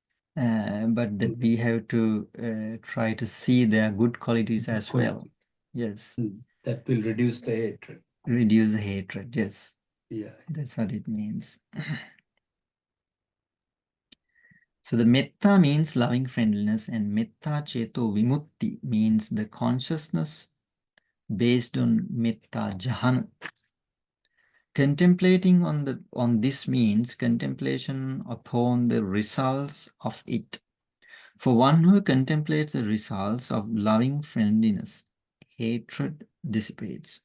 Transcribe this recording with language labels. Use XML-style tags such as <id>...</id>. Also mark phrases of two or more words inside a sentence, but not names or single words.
<en>but that we have to try to see their good qualities as well. Yes. That will reduce the hatred. Reduce the hatred, yes. Yeah. That's what it means. So the metta means loving friendliness, and</en> <pi>metta ceto vimutti</pi> <en>means the consciousness based on</en> <pi>metta jhana.</pi> <en>Contemplating on this means contemplation upon the results of it. For one who contemplates the results of loving friendliness, hatred dissipates.</en>